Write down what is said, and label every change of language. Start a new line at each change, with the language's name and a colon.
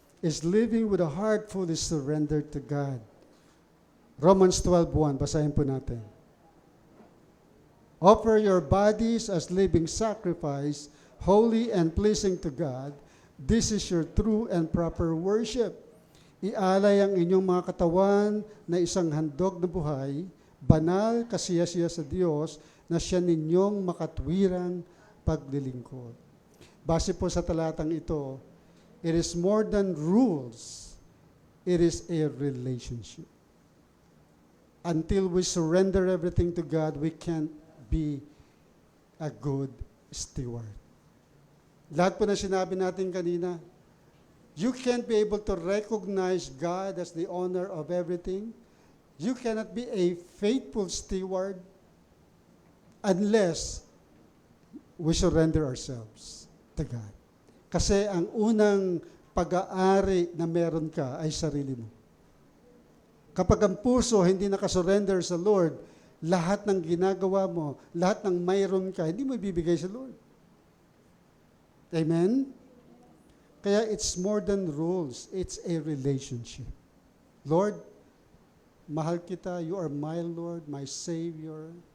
English: is living with a heart fully surrendered to God. Romans 12:1,
Filipino: basahin po natin.
English: Offer your bodies as living sacrifice, holy and pleasing to God. This is your true and proper worship.
Filipino: Ialay ang inyong mga katawan na isang handog na buhay, banal, kasiyasiya sa Diyos, na siya ninyong makatwirang paglilingkod. Base po sa talatang ito,
English: it is more than rules. It is a relationship. Until we surrender everything to God, we can't be a good steward.
Filipino: Lahat po na sinabi natin kanina,
English: you can't be able to recognize God as the owner of everything. You cannot be a faithful steward unless we surrender ourselves to God.
Filipino: Kasi ang unang pag-aari na meron ka ay sarili mo. Kapag ang puso hindi nakasurrender sa Lord, lahat ng ginagawa mo, lahat ng mayroon ka, hindi mo ibibigay sa Lord. Amen?
English: Kaya it's more than rules. It's a relationship. Lord,
Filipino: mahal kita.
English: You are my Lord, my Savior.